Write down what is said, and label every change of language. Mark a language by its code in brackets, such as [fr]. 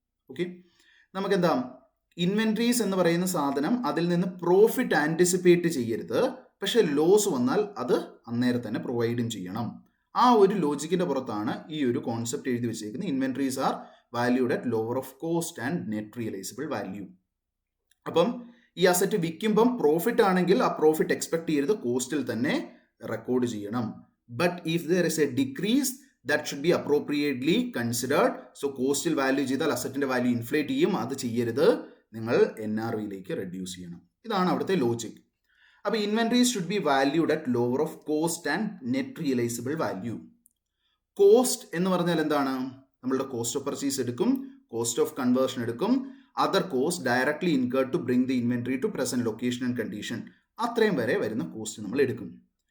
[ml] Okay, നമുക്കെന്താ inventories എന്ന് പറയുന്ന സാധനം, അതിൽ നിന്ന് പ്രോഫിറ്റ് ആൻറ്റിസിപ്പേറ്റ് ചെയ്യരുത്, പക്ഷെ ലോസ് വന്നാൽ അത് അന്നേരം തന്നെ പ്രൊവൈഡും ചെയ്യണം. ആ ഒരു ലോജിക്കിന്റെ പുറത്താണ് ഈ ഒരു കോൺസെപ്റ്റ് എഴുതി വെച്ചേക്കുന്നത്. [en] Inventories are valued at lower of cost and net realisable value. [ml] അപ്പം ഈ അസറ്റ് വിൽക്കുമ്പം പ്രോഫിറ്റ് ആണെങ്കിൽ ആ പ്രോഫിറ്റ് എക്സ്പെക്ട് ചെയ്യരുത്, കോസ്റ്റിൽ തന്നെ റെക്കോർഡ് ചെയ്യണം. [en] but if there is a decrease, that should be appropriately considered. [ml] So കോസ്റ്റിൽ value ചെയ്താൽ അസറ്റിന്റെ വാല്യൂ ഇൻഫ്ലേറ്റ് ചെയ്യും, അത് ചെയ്യരുത്, നിങ്ങൾ NRVയിലേക്ക് റെഡ്യൂസ് ചെയ്യണം. ഇതാണ് അവിടുത്തെ ലോജിക്. [en] അപ്പോൾ inventories should be valued at lower of cost and net realisable value. [ml] Cost എന്ന് പറഞ്ഞാൽ എന്താണ്? നമ്മളുടെ കോസ്റ്റ് ഓഫ് പർച്ചേസ് എടുക്കും, കോസ്റ്റ് ഓഫ് കൺവേർഷൻ എടുക്കും, [en] other cost directly incurred to bring the inventory to present location and condition, [ml] അത്രയും വരെ വരുന്ന cost നമ്മൾ എടുക്കും.